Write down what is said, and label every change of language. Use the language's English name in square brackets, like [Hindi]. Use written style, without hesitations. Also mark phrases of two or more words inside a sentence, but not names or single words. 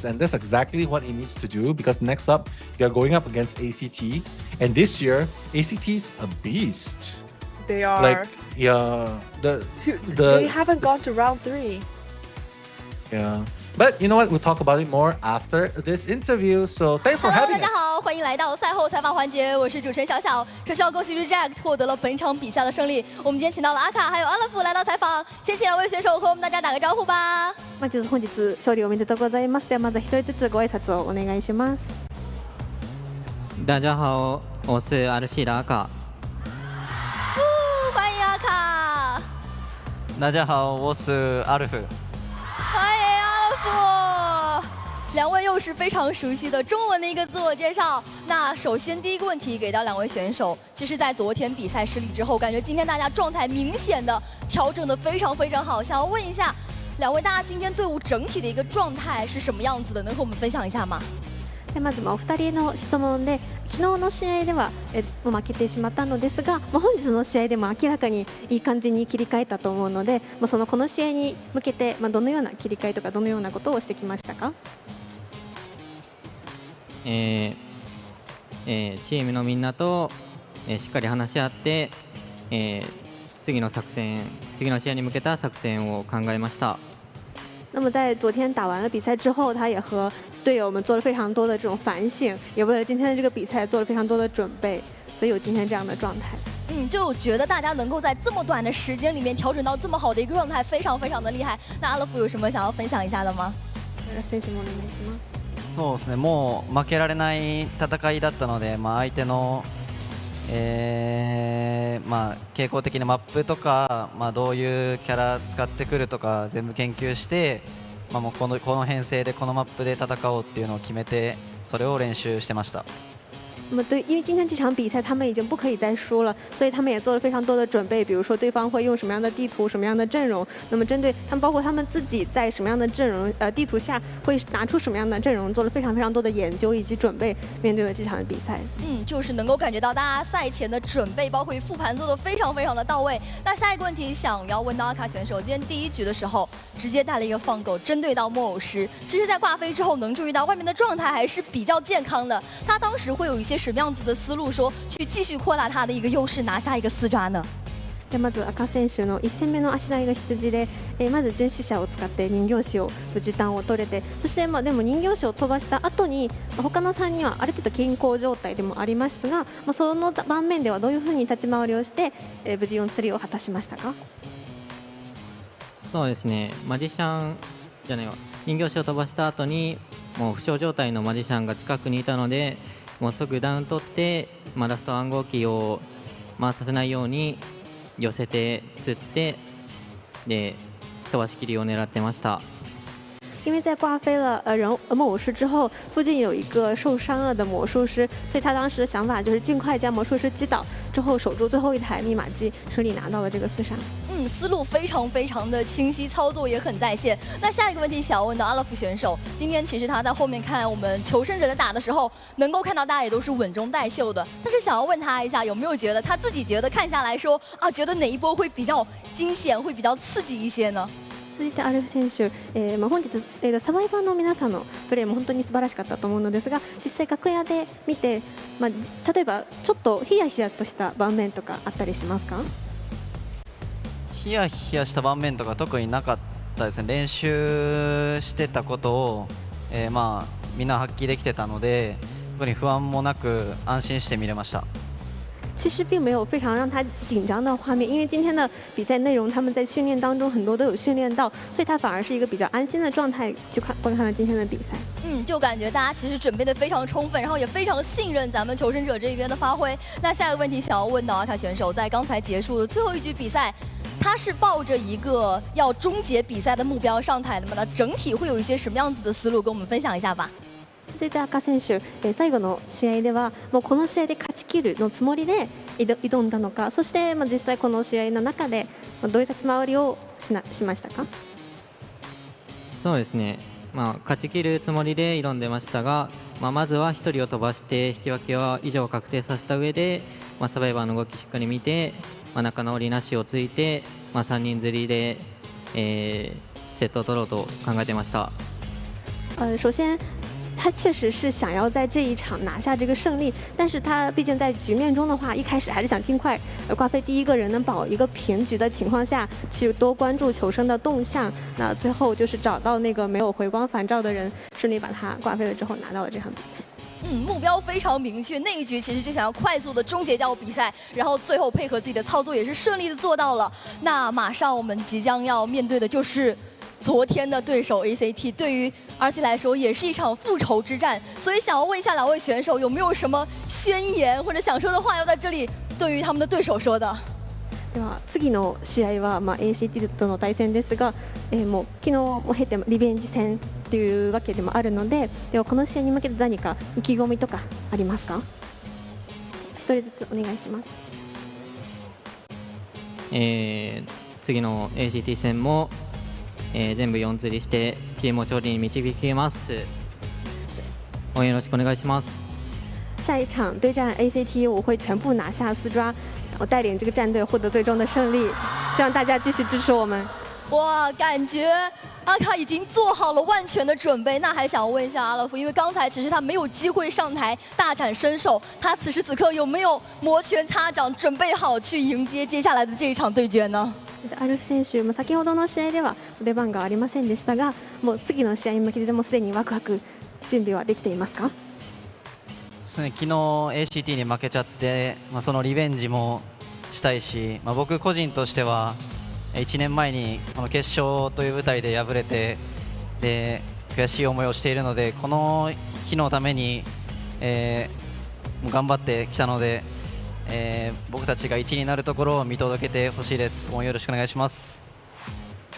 [English] And that's exactly what he needs to do because next up, they're going up against ACT. And this year, ACT's a beast. They are. Like, yeah. They haven't gone to round 3. Yeah. But you know what? We'll talk about it more after this interview. So thanks for having us. [Chinese] 大家好，欢迎来到赛后采访环节，我是主持人小小。首先要恭喜 Reject 获得了本场比赛的胜利。我们今天请到了阿卡还有阿勒夫来到采访，先请2位选手和我们大家打个招呼吧。 [Japanese] まず本日勝利おめでとうございます。ではまず1人ずつご挨拶をお願いします。 [Chinese] 大家好，我是 RC 的阿卡。欢迎阿卡。大家好，我是阿勒夫。欢迎阿勒夫。2位又是非常熟悉的中文的一个自我介绍。那首先第一个问题给到2位选手，其实，在昨天比赛失利之后，感觉今天大家状态明显的调整的非常非常好。想要问一下2位，大家今天队伍整体的一个状态是什么样子的？能和我们分享一下吗？ [Japanese] まずお二人の質問で、昨日の試合では負けてしまったのですが、本日の試合でも明らかにいい感じに切り替えたと思うので、この試合に向けてどのような切り替えとかどのようなことをしてきましたか？チームのみんなと、しっかり話し合って、次の試合に向けた作戦を考えました。 [Chinese] 那么在昨天打完了比赛之后，他也和队友们做了非常多的这种反省，也为了今天的这个比赛做了非常多的准备，所以有今天这样的状态。就觉得大家能够在这么短的时间里面调整到这么好的一个状态，非常非常的厉害。那阿勒夫有什么想要分享一下的吗？ [Japanese] 選手もお願いします。そうですね、もう負けられない戦いだったので、相手の、傾向的なマップとか、どういうキャラ使ってくるとか全部研究して、もうこの編成でこのマップで戦おうっていうのを決めて、それを練習してました。 [Chinese] 那么对，因为今天这场比赛他们已经不可以再输了，所以他们也做了非常多的准备，比如说对方会用什么样的地图、什么样的阵容，那么针对他们，包括他们自己在什么样的阵容地图下会拿出什么样的阵容，做了非常非常多的研究以及准备，面对了这场比赛。就是能够感觉到大家赛前的准备，包括复盘做的非常非常的到位。那下一个问题想要问到阿卡选手，今天第一局的时候直接带了一个放狗，针对到木偶师。其实，在挂飞之后能注意到外面的状态还是比较健康的，他当时会有一些什么样子的思路，说去继续扩大他的一个优势，拿下一个4抓呢？ [Japanese] でまず赤選手の1戦目の足投げが羊で、まず巡視者を使って人形師を無事弾を取れて、そしてでも人形師を飛ばした後に他の3人はある程度健康状態でもありますが、その盤面ではどういうふうに立ち回りをして、無事4釣りを果たしましたか？そうですね、マジシャンじゃないわ、人形師を飛ばした後にもう負傷状態のマジシャンが近くにいたので、もう即ダウン取って、ラスト暗号機を回させないように寄せて釣ってで飛ばし切りを狙ってました。 [Chinese] 因为在挂飞了木偶师之后，附近有一个受伤了的魔术师，所以他当时的想法就是尽快将魔术师击倒，之后守住最后一台密码机，顺利拿到了这个4杀。思路非常非常的清晰，操作也很在线。那下一个问题想要问到阿勒夫选手，今天其实他在后面看我们求生者在打的时候，能够看到大家也都是稳中带秀的，但是想要问他一下，有没有觉得他自己觉得看下来说觉得哪一波会比较惊险，会比较刺激一些呢？ [Japanese] 続いてアルフ選手、本日、サバイバーの皆さんのプレーも本当に素晴らしかったと思うのですが、実際楽屋で見て、例えばちょっとヒヤヒヤとした場面とかあったりしますか？ヒヤヒヤした場面とか特になかったですね。練習してたことを、みんな発揮できてたので、特に不安もなく安心して見れました。 [Chinese] 其实并没有非常让他紧张的画面，因为今天的比赛内容他们在训练当中很多都有训练到，所以他反而是一个比较安心的状态去观看了今天的比赛。就感觉大家其实准备的非常充分，然后也非常信任咱们求生者这边的发挥。那下一个问题想要问到阿卡选手，在刚才结束的最后一局比赛，他是抱着一个要终结比赛的目标上台的吗？那整体会有一些什么样子的思路，跟我们分享一下吧。 [Japanese] 続いて赤選手、最後の試合ではもうこの試合で勝ち切るのつもりで挑んだのか、そして実際この試合の中でどういう立ち回りをしましたか？そうですね、勝ち切るつもりで挑んでましたが、まずは1人を飛ばして引き分けは以上確定させた上で、サバイバーの動きしっかり見て、仲直りなしをついて、3人釣りで、セットを取ろうと考えてました。 [Chinese] 首先他确实是想要在这一场拿下这个胜利，但是他毕竟在局面中的话，一开始还是想尽快挂飞第一个人，能保一个平局的情况下去多关注求生的动向。那最后就是找到那个没有回光返照的人，顺利把他挂飞了之后拿到了这场比赛。目标非常明确，那一局其实就想要快速的终结掉比赛，然后最后配合自己的操作也是顺利的做到了。那马上我们即将要面对的就是昨天的对手 ACT， 对于 RC 来说也是一场复仇之战，所以想要问一下两位选手，有没有什么宣言或者想说的话要在这里对于他们的对手说的？ [Japanese] では次の試合はACT との対戦ですが、もう昨日も経てリベンジ戦というわけでもあるので、ではこの試合に向けて何か意気込みとかありますか？一人ずつお願いします。次の ACT 戦も全部4釣りしてチームを勝利に導きます。応援よろしくお願いします。 [Chinese] 下一场对战 ACT， 我会全部拿下4抓，我带领这个战队获得最终的胜利。希望大家继续支持我们。哇，感觉阿卡已经做好了万全的准备。那还想问一下阿勒夫，因为刚才其实他没有机会上台大展身手，他此时此刻有没有摩拳擦掌，准备好去迎接接下来的这一场对决呢？ [Japanese] アルフ選手、先ほどの試合では出番がありませんでしたが、もう次の試合に向けてもすでにワクワク準備はできていますか？昨日 ACT に負けちゃって、そのリベンジもしたいし、僕個人としては1年前にこの決勝という舞台で敗れて、で悔しい思いをしているので、この日のために、頑張ってきたので、僕たちが1位になるところを見届けてほしいです。応援よろしくお願いします。